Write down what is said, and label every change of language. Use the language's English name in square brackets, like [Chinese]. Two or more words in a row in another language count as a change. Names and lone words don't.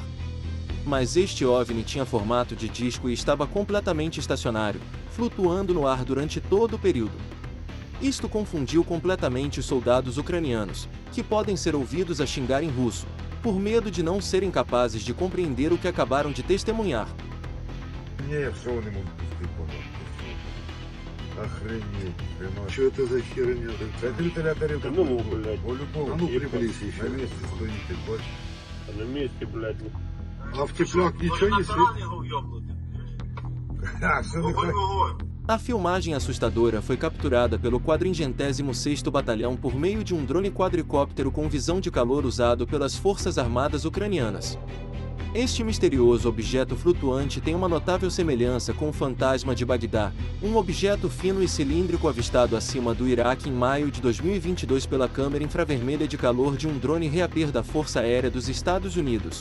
[Portuguese] Mas este OVNI tinha formato de disco e estava completamente estacionário, flutuando no ar durante todo o período. Isto confundiu completamente os soldados ucranianos, que podem ser ouvidos a xingar em russo, por medo de não serem capazes de compreender o que acabaram de testemunhar. [Russian] Что это за херня? Закрытая тарелка. Ну, блядь. А ну, приблизь еще. На месте стоите, больше. На месте, блядь. А в теплак ничего не светит? [Portuguese] A filmagem assustadora foi capturada pelo 46º Batalhão por meio de um drone quadricóptero com visão de calor usado pelas Forças Armadas ucranianas. Este misterioso objeto flutuante tem uma notável semelhança com o Fantasma de Bagdá, um objeto fino e cilíndrico avistado acima do Iraque em maio de 2022 pela câmera infravermelha de calor de um drone Reaper da Força Aérea dos Estados Unidos.